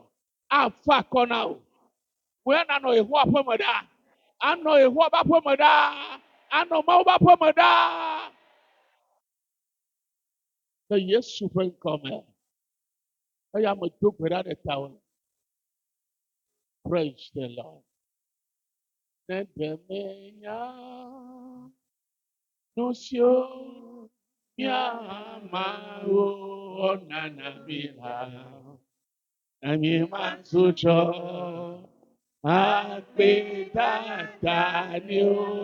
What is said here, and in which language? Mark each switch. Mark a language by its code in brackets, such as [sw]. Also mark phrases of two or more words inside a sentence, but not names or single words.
[ee] Afa akɔ na o. Woe nanɔ Yehowa ƒe me ɖaa. Anɔ Yehowa ƒe aƒe me ɖaa. Anɔ Mawu ƒe aƒe me ɖaa. Le Yesu ƒe ŋkɔme. Eya me do gbe ɖa ɖe tawò. [en] Praise the Lord. [ee] Ne ɖe menya nu siwo miamawo ɔnana mi la, na mi matu tsɔ akpe dada ni o.